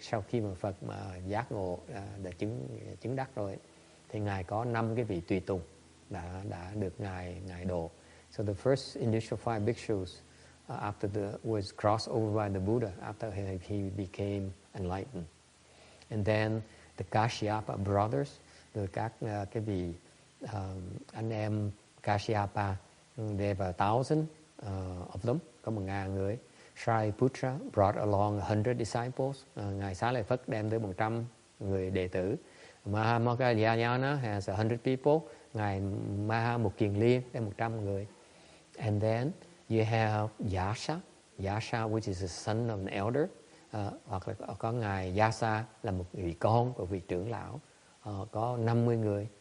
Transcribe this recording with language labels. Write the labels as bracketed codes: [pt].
[vi] Sau khi mà Phật mà giác ngộ đã chứng đắc rồi thì ngài có 5 cái vị tùy tùng đã được ngài độ. [en] So the first initial 5 bhikshus was crossed over by the Buddha after he became enlightened. And then the Kashyapa brothers, [vi] rồi các cái vị anh em Kashyapa, [en] there were 1,000 of them, [vi] có 1.000 người. [en] Shariputra brought along 100 disciples. [vi] Ngài Xá Lợi Phất đem tới 100 người đệ tử. [en] Mahamoggallana has 100 people. [vi] Ngài Maha Mục Kiền Liên đem 100 người. [en] And then you have Yasa, which is the son of an elder. [vi] Hoặc là có ngài Yasa là một vị con của vị trưởng lão, có 50 người.